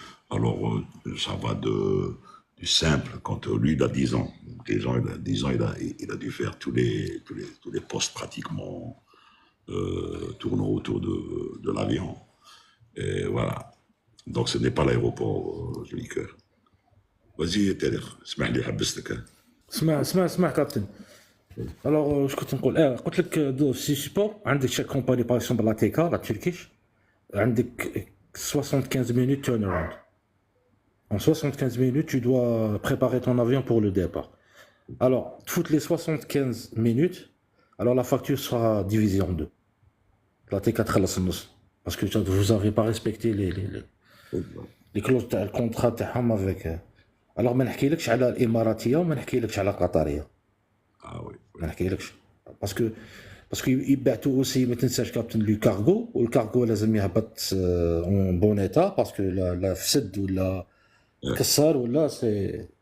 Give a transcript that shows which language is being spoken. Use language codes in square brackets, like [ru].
[fr] Alors, ça va du simple, quand lui, il a 10 ans. Il a dû faire tous les postes pratiquement tournant autour de l'avion. Et voilà. Donc ce n'est pas l'aéroport, joli cœur. Vas-y, Tadir, [ar] اسمح لي حبستك. اسمع كابتن. الوغ واش كنت نقول قلت لك في سي سبور عندك شاك كومباني باغ اكزومبل لا تيكا لا تركيش عندك 75 minutes turnaround. [fr] En 75 minutes, tu dois préparer ton avion pour le départ. Alors, toutes les 75 minutes, alors la facture sera divisée en deux. La T4 [ar] خلص النص. [fr] Parce que vous n'avez pas respecté les clauses [ar] تاع الكونترا تاعهم [fr] avec. [ar] Alors ما نحكيلكش على الإماراتية وما نحكيلكش على القطرية. [fr] Ah oui. [ar] ما نحكيلكش. باسكو يبعثوا اوسي ما تنساش كابتن لو كارغو والكارغو لازم يهبط اون بون ايتا باسكو لا فسد ولا كسر ولا سي